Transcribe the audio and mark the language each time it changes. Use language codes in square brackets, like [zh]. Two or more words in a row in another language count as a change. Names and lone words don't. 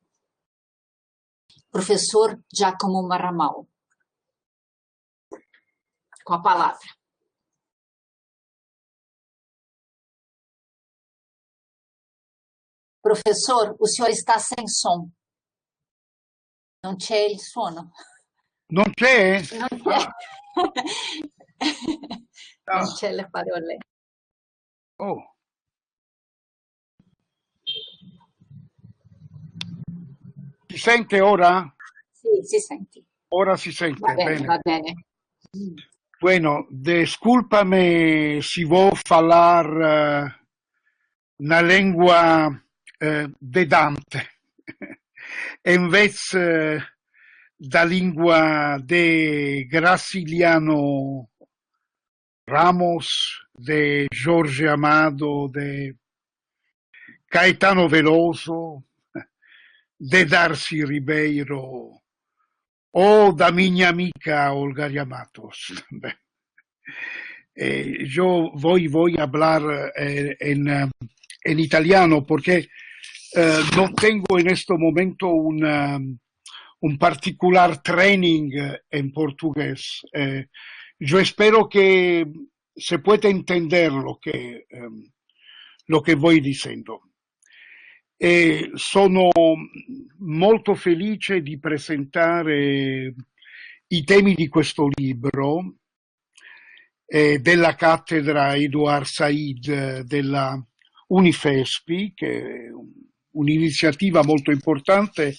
[pt] Professor Giacomo Marramal, com a palavra. Professor, o senhor está sem som. [it] Não c'è il suono. Non c'è? Non c'è. Non c'è le parole. Oh. Si sente ora? Sì, si sente. Ora si sente, Va bene, bene. va bene. [es] Bueno, descúlpame si [pt] vou falar na língua de Dante, em vez da língua de Graciliano Ramos, de Jorge Amado, de Caetano Veloso, de Darcy Ribeiro o da minha amiga Olgária Matos. [es] Yo voy a hablar en italiano porque no tengo en este momento un particular training en portugués. Yo espero que se pueda entender lo que voy dicendo. [it] Sono molto felice di presentare i temi di questo libro della cattedra Edouard Said della Unifespi, che è un'iniziativa molto importante.